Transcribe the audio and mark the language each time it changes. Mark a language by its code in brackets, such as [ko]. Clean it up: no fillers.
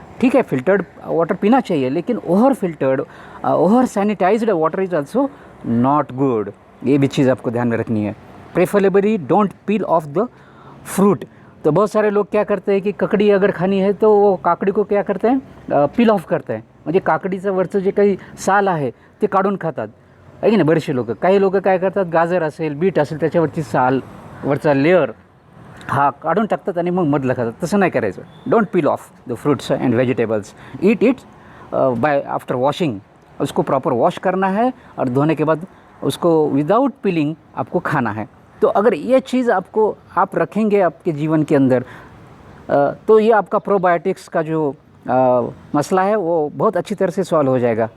[hi] ठीक है, filtered water पीना चाहिए, लेकिन [en] Over sanitised water is also not good. [hi] ये भी चीज़ आपको ध्यान में रखनी है. [en] Preferably don't peel off the fruit. [hi] तो बहुत सारे लोग क्या करते हैं कि ककड़ी अगर खानी है तो वो काकड़ी को क्या करते हैं, पील ऑफ करते हैं. [mr] म्हणजे काकडीचं वरचं जे काही साल आहे ते काढून खातात, आहे की नाही बरेचसे लोक. काही लोक काय करतात, गाजर असेल, बीट असेल, त्याच्यावरची साल, वरचा लेअर हा काढून टाकतात आणि मग मधलं खातात. तसं नाही करायचं. [en] Don't peel off the fruits and vegetables. Eat it by after washing. [hi] उसको प्रॉपर वॉश करना है और धोने के बाद उसको विदाउट पीलिंग आपको खाना है. तो अगर ये चीज़ आप रखेंगे आपके जीवन के अंदर, तो ये आपका प्रोबायोटिक्स का जो मसला है वो बहुत अच्छी तरह से सॉल्व हो जाएगा.